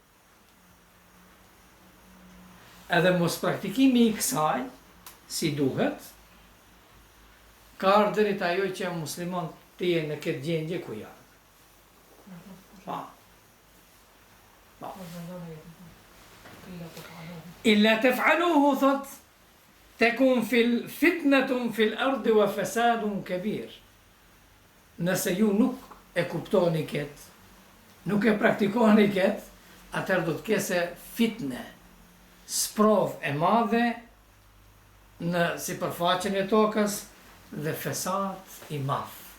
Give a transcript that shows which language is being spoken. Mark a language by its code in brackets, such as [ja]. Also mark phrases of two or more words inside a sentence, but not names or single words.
[sq] Edhe mos praktikimi i kësaj, si duhet, ka ardhërit ajo që musliman të je në këtë gjendje ku janë. Pa. [ar] إلا تفعلوه, [sq] thot, [ar] تكن فتنة في الأرض وفساد كبير. [sq] Nëse ju nuk e kuptoni këtë, nuk e praktikoni këtë, atër do të kese fitne, sprov e madhe në sipërfaqen e tokës dhe fesat i madh.